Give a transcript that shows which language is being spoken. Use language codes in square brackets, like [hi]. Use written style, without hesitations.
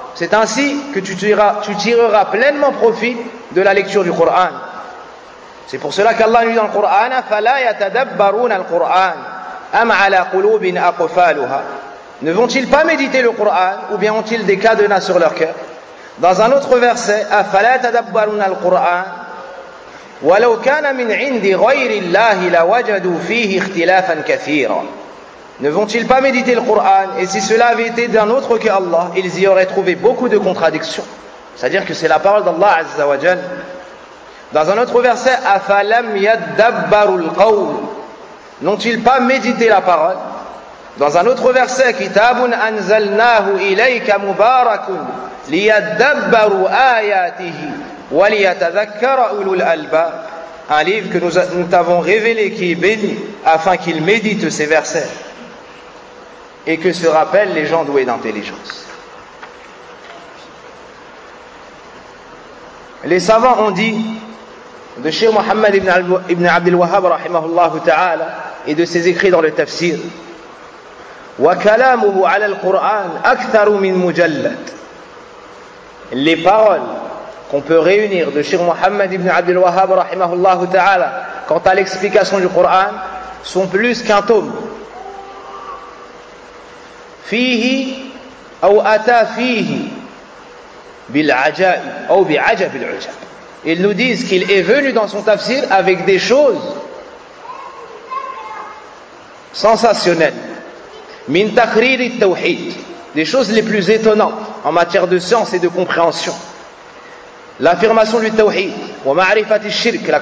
[fr] C'est ainsi que tu tireras pleinement profit de la lecture du Coran. C'est pour cela qu'Allah nous dit dans le Coran, « [ar] فَلَا يَتَدَبَّرُونَ الْقُرْآنَ أَمْ عَلَى قُلُوبٍ أَقْفَالُهَا [fr] » Ne vont-ils pas méditer le Coran ou bien ont-ils des cadenas sur leur cœur? Dans un autre verset, « [ar] أَفَلَا يَتَدَبَّرُونَ الْقُرْآنَ وَلَوْ كَانَ مِنْ عِنْدِ غَيْرِ اللَّهِ لَوَجَدُوا فِيهِ اخْتِلَافًا كَثِيرًا [fr] » Ne vont-ils pas méditer le Coran? Et si cela avait été d'un autre que Allah, ils y auraient trouvé beaucoup de contradictions. C'est-à-dire que c'est la parole d'Allah Azza wa Jal. Dans un autre verset, [ar] أَفَلَمْ يَدَّبَّرُوا الْقَوْلَ [fr] N'ont-ils pas médité la parole? Dans un autre verset, [ar] كِتَابٌ أَنْزَلْنَاهُ إِلَيْكَ مُبَارَكٌ لِيَدَّبَّرُوا آيَاتِهِ وَلِيَتَذَكَّرَ أُولُو الْأَلْبَابِ [fr] Un livre que nous t'avons révélé qui est béni, afin qu'il médite ces versets. Et que se rappellent les gens doués d'intelligence. Les savants ont dit de Cheikh Mohammed ibn Abdul Wahhab rahimahullah ta'ala et de ses écrits dans le tafsir, [ar] wa kalamuhu 'ala al-Qur'an akthar min mujallad. [fr] Les paroles qu'on peut réunir de Cheikh Mohammed ibn Abdul Wahhab rahimahullah ta'ala quant à l'explication du Qur'an sont plus qu'un tome. [ar] فيه أو أتى فيه بالعجائب أو بعجب العجب. [fr] Ils nous disent qu'il est venu dans son tafsir avec des choses sensationnelles. [ar] من تقرير التوحيد. [fr] Des choses les plus étonnantes en matière de science et de compréhension. L'affirmation du tawhid. [ar] ومعرفة الشرك.